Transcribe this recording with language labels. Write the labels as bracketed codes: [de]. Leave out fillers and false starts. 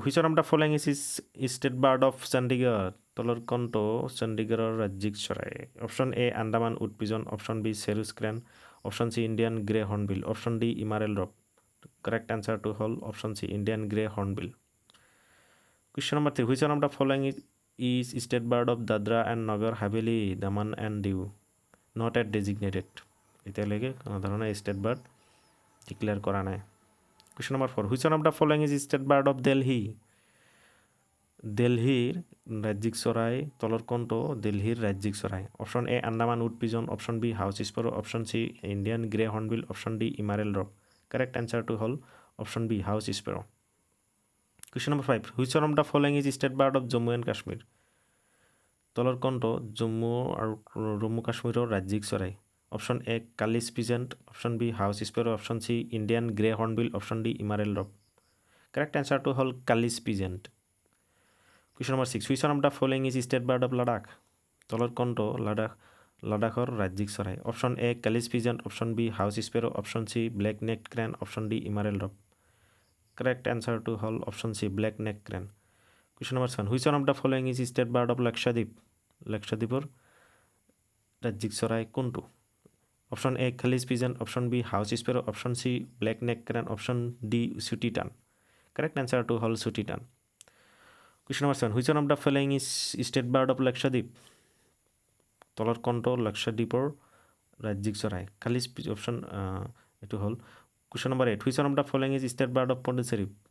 [en] Which one of the following is state bird of Chandigarh? [as] তলৰ কোনটো চণ্ডীগড়ৰ ৰাজ্যিক চৰাই? [en] Option A Andaman wood pigeon, option B sarus crane, option C Indian grey hornbill, option D emerald dove. [as] Correct এনচাৰটো হ'ল option C Indian grey hornbill. [en] Question number 3. Which one of the following is state bird of Dadra and Nagar Haveli, Daman and Diu? Not yet designated. [as] এতিয়ালৈকে কোনো ধৰণৰ state bird declare কৰা নাই। [en] Question number 4. Which one of the following is state bird of Delhi? [as] দিল্লীৰ ৰাজ্যিক চৰাই তলৰ কোনটো দিল্লীৰ ৰাজ্যিক চৰাই? [en] Option A Andaman wood pigeon, option B house sparrow, option C Indian grey hornbill, option D emerald dove. [as] Correct এনচাৰটো হ'ল option B house sparrow. [en] Question number 5. Which one of the following is state bird of Jammu and Kashmir? [as] তলৰ কোনটো জম্মু আৰু জম্মু কাশ্মীৰৰ ৰাজ্যিক চৰাই? [en] Option A kalij pheasant, option B house sparrow, option C Indian grey hornbill, option D emerald dove. [as] Correct এনচাৰটো হ'ল Kallis পিজেণ্ট। [en] Question number 6. Which one of the following is state bird of Ladakh? [as] তলৰ কোনটো লাডাখৰ ৰাজ্যিক চৰাই? [en] Option A kalij pheasant, option B house sparrow, option C black neck crane, option D emerald dove. [as] Correct এনচাৰটো হ'ল option C black neck crane. [en] Question number 7. Which one of the following is state bird of Lakshadweep? [as] লাক্ষাদ্বীপৰ ৰাজ্যিক চৰাই কোনটো? Option A খালিছ পিজেণ্ট, option B house sparrow, option C black neck crane, option D চুটি টান। Correct এনচাৰটো হ'ল চুটি টান। [en] Question number 7. Which one of the following is state bird of Lakshadweep? [as] তলৰ কোনটো লাক্ষাদ্বীপৰ ৰাজ্যিক চৰাই? খালিছ অপশ্যন এইটো হ'ল। [en] Question number 8. Which one of the following is state bird of Pondicherry?